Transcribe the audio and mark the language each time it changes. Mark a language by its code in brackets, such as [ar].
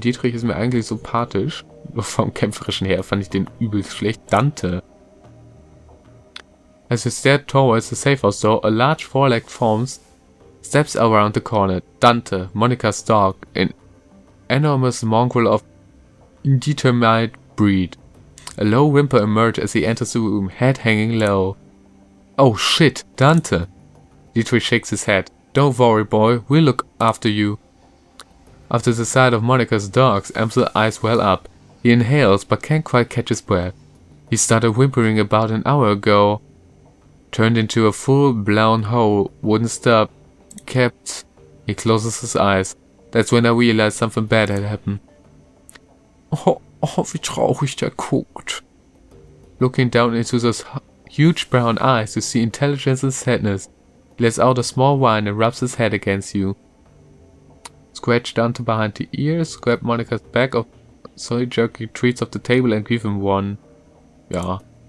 [de] Dietrich ist mir eigentlich sympathisch. Nur vom Kämpferischen her fand ich den übelst schlecht. [en] Dante. As you stare towards the safe house door, a large four-legged form steps around the corner. Dante, Monica's dog, an enormous mongrel of indeterminate breed. A low whimper emerges as he enters the room, head hanging low. Oh shit, Dante! Dietrich shakes his head. Don't worry, boy, we'll look after you. After the sight of Monica's dogs, Amsel's eyes well up. He inhales, but can't quite catch his breath. He started whimpering about an hour ago. Turned into a full-blown hole, wouldn't stop. Kept. He closes his eyes. That's when I realized something bad had happened. [de] Oh, wie traurig der guckt. [en] Looking down into those huge brown eyes, you see intelligence and sadness. He lets out a small whine and rubs his head against you. Scratch Dante behind the ears, grab Monica's bag of soy jerky treats off the table and give him one. Ja.